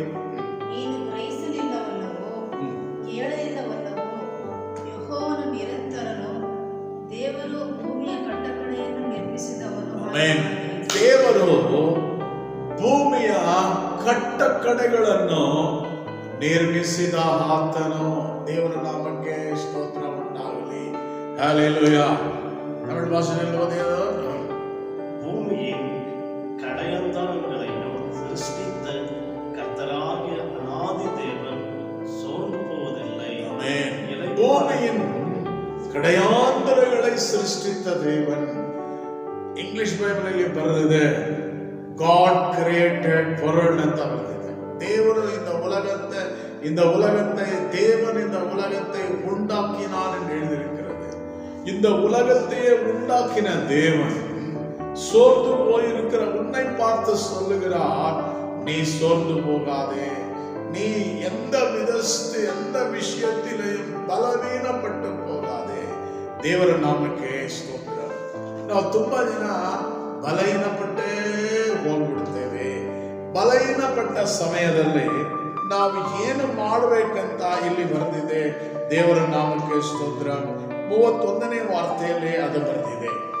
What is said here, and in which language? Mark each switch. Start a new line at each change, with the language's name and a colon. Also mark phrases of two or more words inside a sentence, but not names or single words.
Kannada: ನೀನು ಗ್ರಹಿಸಲಿಲ್ಲವಲ್ಲವೋ ಕೇಳಲಿಲ್ಲವಲ್ಲವೋ ಯೆಹೋವನು ನಿರಂತರನು, ದೇವರು ಭೂಮಿಯ ಕಟ್ಟಕಡೆಯನ್ನು ನಿರ್ಮಿಸಿದವನು. ದೇವರು ಭೂಮಿಯ ಕಟ್ಟಕಡೆಗಳನ್ನು ನಿರ್ಮಿಸಿದ ಆತನು. ದೇವರ ನಾಮಕ್ಕೆ ಸ್ತೋತ್ರ ಉಂಟಾಗಲಿ. ಹಲ್ಲೆಲೂಯಾ. ತಮಿಳು ಭಾಷೆಯಲ್ಲಿ ಓದಿಯೋದು,
Tamil: பூமியின் கடையந்தானங்களையும் சிருஷ்டித்த கர்த்தராகிய அநாதி தேவன் சோர்ந்து போவதில்லை. பூமியின் கடையாந்தரங்களை சிருஷ்டித்த தேவன்.
English: English Bible
Kannada: ಬರೆದಿದೆ
English: God created world
Kannada: ಅಂತ ಬರೆದಿದೆ.
Tamil: ದೇವರು இந்த உலகத்தை தேவன் இந்த உலகத்தை உண்டாக்கினான் என்று எழுதியிருக்கிறது. இந்த உலகத்தையே உண்டாக்கின தேவன் சோர்ந்து போயிருக்கிற உன்னை பார்த்து சொல்லுகிறார், நீ சோர்ந்து போகாதே, நீ எந்த விஷயத்திலையும்
Kannada: ಬಲವೀನಪಟ್ಟು ಹೋಗಾದೆ. ದೇವರ ನಾಮಕ್ಕೆ ಸ್ತೋತ್ರ. ನಾವು ತುಂಬಾ ದಿನ ಬಲಹೀನಪಟ್ಟೇ ಹೋಗ್ಬಿಡ್ತೇವೆ. ಬಲಹೀನಪಟ್ಟ ಸಮಯದಲ್ಲಿ ನಾವು ಏನು ಮಾಡಬೇಕಂತ ಇಲ್ಲಿ ಬರೆದಿದೆ. ದೇವರ ನಾಮಕ್ಕೆ ಸ್ತೋತ್ರ. 31ನೇ ವಾರ್ತೆಯಲ್ಲಿ ಅದು ಬರೆದಿದೆ.